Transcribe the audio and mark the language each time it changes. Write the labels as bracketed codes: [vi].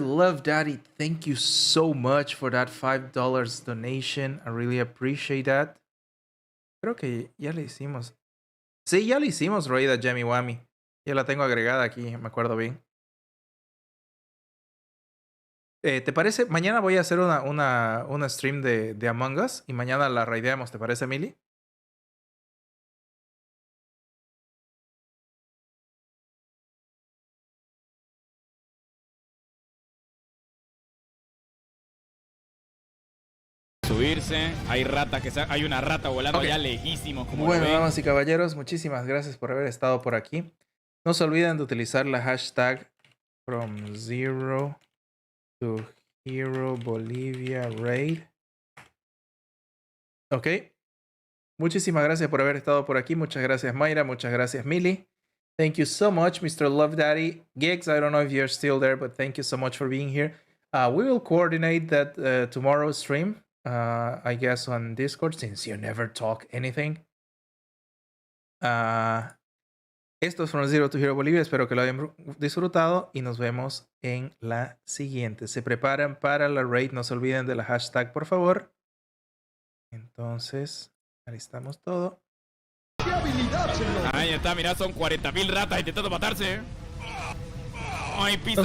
[en] Love Daddy, thank you so much for that $5 donation. I really appreciate that. [es] Creo que ya le hicimos. Sí, ya le hicimos raid a Jamie Wami. Ya la tengo agregada aquí, me acuerdo bien. ¿Te parece? Mañana voy a hacer una stream de Among Us y mañana la raideamos, ¿te parece, Mili? Subirse, hay hay una rata volando allá lejísimos. Como bueno, lo ven. damas y caballeros, muchísimas gracias por haber estado por aquí. No se olviden de utilizar la hashtag from zero to hero Bolivia raid. Ok. Muchísimas gracias por haber estado por aquí. Muchas gracias, Mayra. Muchas gracias, Mili. [en] Thank you so much, Mr. Love Daddy. Gigs, I don't know if you're still there, but thank you so much for being here. We will coordinate that tomorrow's stream. I guess on Discord, since you never talk anything. [es] Esto es From Zero to Hero Bolivia. Espero que lo hayan disfrutado y nos vemos en la siguiente. Se preparan para la raid. No se olviden de la hashtag, por favor. Entonces, alistamos todo. Ahí está, mirá, son 40.000 ratas intentando matarse. Ay, pisan